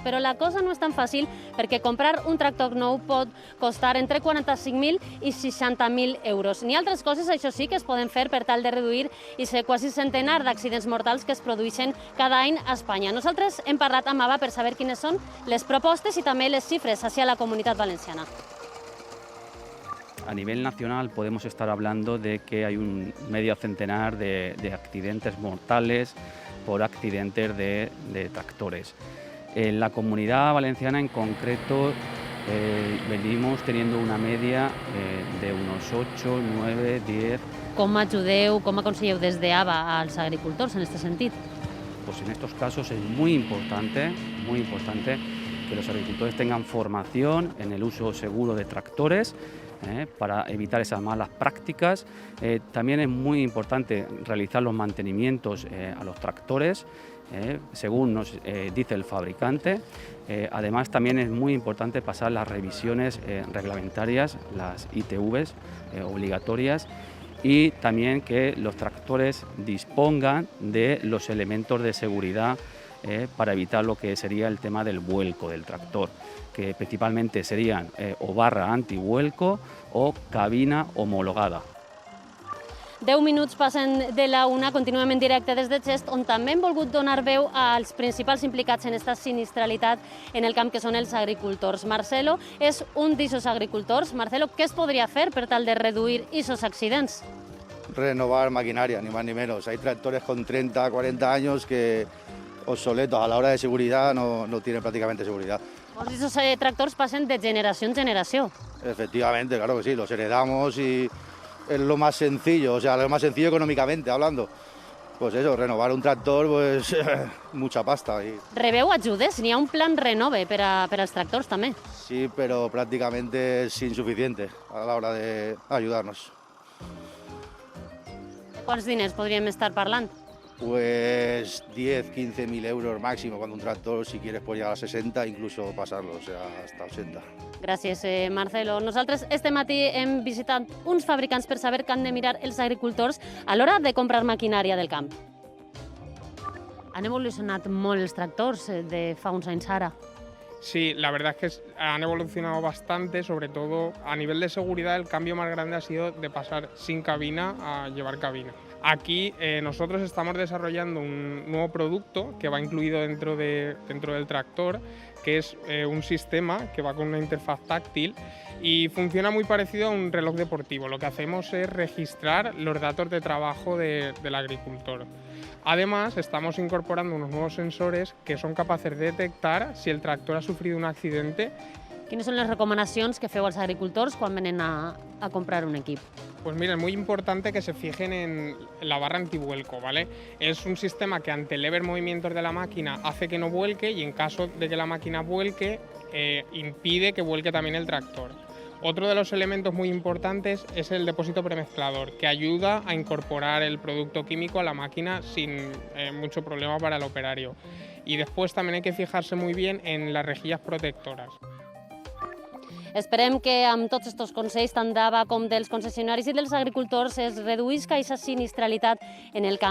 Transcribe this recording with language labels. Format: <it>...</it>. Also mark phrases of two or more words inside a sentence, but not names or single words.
<ca>Però la cosa no és tan fàcil perquè comprar un tractor nou pot costar entre 45.000 i 60.000 euros. N'hi ha altres coses, això sí, que es poden fer per tal de reduir aquest quasi centenar d'accidents mortals que es produeixen cada any a Espanya. Nosaltres hem parlat amb AVA per saber quines són les propostes i també les xifres hacia la Comunitat Valenciana.</ca> <es>A nivel nacional podemos estar hablando de que hay un medio centenar de accidentes mortales por accidentes de tractores. En la Comunidad Valenciana en concreto venimos teniendo una media de unos 8, 9, 10...</es> <ca>Com ajudeu, com aconselleu des d'AVA als agricultors en aquest sentit?</ca> <es>Pues en estos casos es muy importante que los agricultores tengan formación en el uso seguro de tractores, para evitar esas malas prácticas. También es muy importante realizar los mantenimientos a los tractores, según nos dice el fabricante. Además, también es muy importante pasar las revisiones reglamentarias, las ITVs obligatorias, y también que los tractores dispongan de los elementos de seguridad para evitar lo que sería el tema del vuelco del tractor, que principalmente serían o barra antivuelco o cabina homologada.</es> <ca>10 minuts passen de la una, continuem en directe des de Xest, on també hem volgut donar veu als principals implicats en aquesta sinistralitat en el camp, que són els agricultors. Marcelo és un d'aquests agricultors. Marcelo, què es podria fer per tal de reduir aquests accidents?</ca> <es>Renovar maquinaria, ni más ni menos. Hay tractores con 30, 40 años que obsoletos a la hora de seguridad no tienen prácticamente seguridad.</es> <ca>Esos tractors passen de generació en generació.</ca> <es>Efectivamente, claro que sí, los heredamos y es lo más sencillo, o sea, lo más sencillo económicamente hablando. Pues eso, renovar un tractor, pues mucha pasta.</es> <ca>Rebeu ajudes? N'hi ha un plan renove per als tractors també?</ca> <es>Sí, pero prácticamente es insuficiente a la hora de ayudarnos.</es> <ca>Quants diners podríem estar parlant?</ca> <es>Pues 10, 15.000 euros máximo, cuando un tractor, si quieres, puede llegar a 60, incluso pasarlo, o sea, hasta 80.</es> <ca>Gràcies, Marcelo. Nosaltres este matí hem visitat uns fabricants per saber què han de mirar els agricultors a l'hora de comprar maquinària del camp. Han evolucionat molt els tractors de fa uns anys ara.</ca> <es>Sí, la verdad es que han evolucionado bastante, sobre todo a nivel de seguridad el cambio más grande ha sido de pasar sin cabina a llevar cabina. Aquí nosotros estamos desarrollando un nuevo producto que va incluido dentro del tractor, que es un sistema que va con una interfaz táctil y funciona muy parecido a un reloj deportivo. Lo que hacemos es registrar los datos de trabajo del agricultor. Además, estamos incorporando unos nuevos sensores que son capaces de detectar si el tractor ha sufrido un accidente.</es> <ca>Quines són les recomanacions que feu als agricultors quan venen a comprar un equip?</ca> <es>Pues mira, es muy importante que se fijen en la barra antivuelco, ¿vale? Es un sistema que ante leves movimientos de la máquina hace que no vuelque y en caso de que la máquina vuelque, impide que vuelque también el tractor. Otro de los elementos muy importantes es el depósito premezclador, que ayuda a incorporar el producto químico a la máquina sin mucho problema para el operario. Y después también hay que fijarse muy bien en las rejillas protectoras.</es> <ca>Esperem que amb tots aquests consells, tant d'AVA com dels concessionaris i dels agricultors, es reduïsca aquesta sinistralitat en el camp.</ca>